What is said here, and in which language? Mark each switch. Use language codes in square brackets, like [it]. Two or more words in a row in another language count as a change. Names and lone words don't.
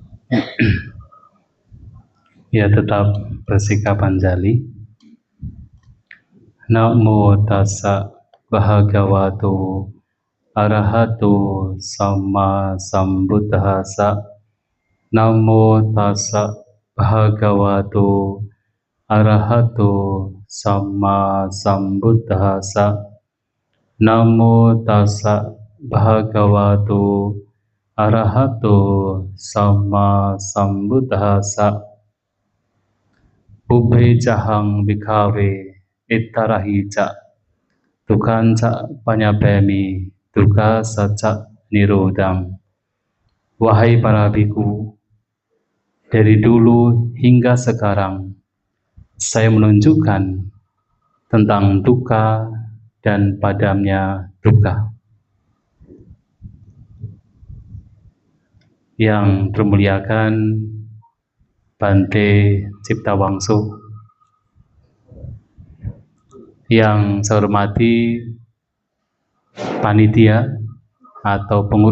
[id] Ya, tetap bersikap anjali. [pi] Namo tassa bhagavato arahato sama sambuddhassa. Namo tassa bhagavato arahato sama sambuddhassa. Namo tassa bhagavato arahato sama sambuddhassa. Ubhe cahang bhikkhave ittarahica dukanca panyapemi duka saca nirodang. [id] Wahai para biku, dari dulu hingga sekarang saya menunjukkan tentang duka dan padamnya duka. Yang termuliakan Bante Ciptawangso, yang saya hormati panitia atau